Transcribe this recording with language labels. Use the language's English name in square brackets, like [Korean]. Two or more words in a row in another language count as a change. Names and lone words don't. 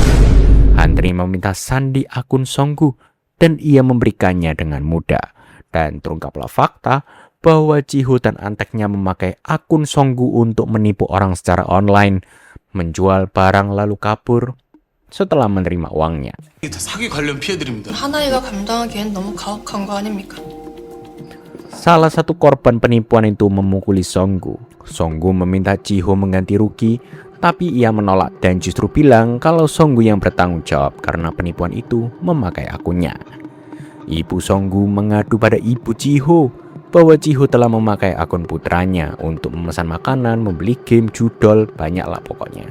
[Indonesian] Hanrim meminta sandi akun Songgu dan ia memberikannya dengan mudah. Dan terungkaplah fakta bahwa Jiho dan anteknya memakai akun Songgu untuk menipu orang secara online, menjual barang lalu kabur setelah menerima uangnya. [Korean] 하나이가 감당하기엔 너무 가혹한 거 아닙니까? [Indonesian] Salah satu korban penipuan itu memukuli Songgu. Songgu meminta Jiho mengganti rugi, tapi ia menolak dan justru bilang kalau Songgu yang bertanggung jawab karena penipuan itu memakai akunnya. Ibu Songgu mengadu pada ibu Jiho bahwa Jiho telah memakai akun putranya untuk memesan makanan, membeli game, judol, banyaklah pokoknya.